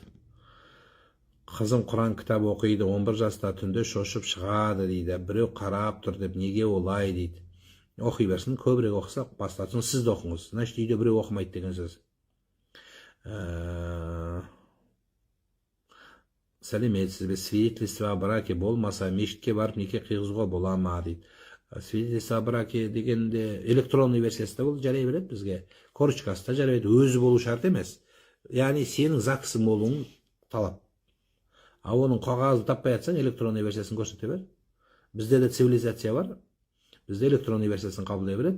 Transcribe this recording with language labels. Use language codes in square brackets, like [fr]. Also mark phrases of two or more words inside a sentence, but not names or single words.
[kk] Қызым Құран кітап оқиды, 11 жаста түнде шошып шығады дейді. Біреу қарап тұр деп, неге олай дейді. Оқи берсін, көбірек оқысақ бастатсын, сіз де оқыңыз. Значит, үйде біреу оқымайды деген сөз. Сәлеметсіз бе, [ru] свидетельство о браке [kk] болмаса, мешітке барып неке қиғызуға бола ма дейді. [ru] Свидетельство о браке [kk] дегенде электронный версиясында бұл жарай береді бізге. Корочкасында жарай береді, өзі болу шарт емес. Яғни сенің заксың болуың талап. А оның қағазды таппай жатсаң, электронный версиясын көрсете бер. Бізде де цивилизация бар. Бізде электронный версиясын қабылдай береді.